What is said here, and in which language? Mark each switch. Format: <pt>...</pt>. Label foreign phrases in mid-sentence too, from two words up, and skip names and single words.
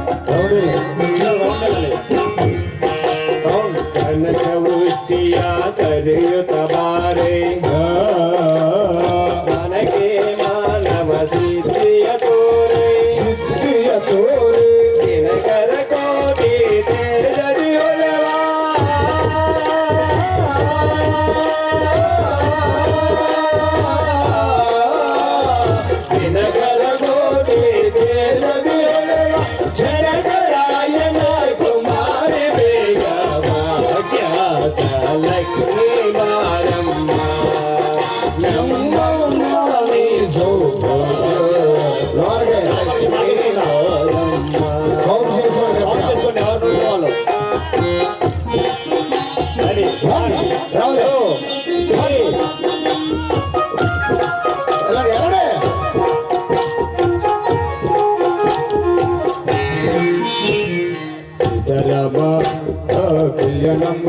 <te>రౌడీ</te> <kn>ಕನಕ ವೃಷ್ಟಿಯ ಕರೆಯುತ್ತ ಬಾರೆ ಮನಕ್ಕೆ ಮಾನವ ಸಿದ್ಧಿಯ ತೋರೆ ಸಿದ್ಧಿಯ ತೋರೆ ದಿನಕರ ಕೋಟಿ ತೇಜದಿ ಹೊಲವ ದಿನಕರ ಕೋಟಿ ತೇಜದಿ ಹೊಲವ ಜನಕರಾಯನ ಕುಮಾರಿ ಬೇಗ ಭಾಗ್ಯದ ಲಕ್ಷ್ಮೀ ಬಾರಮ್ಮ ನಮ್ಮಮ್ಮ</kn> <te>లోనకి కౌంట్ చేసుకోండి చేసుకోండి ఎవరు వాళ్ళు రెడీ రౌడీ వెళ్ళండి వెళ్ళండి సీతారామ కళ్యాణంలో</te>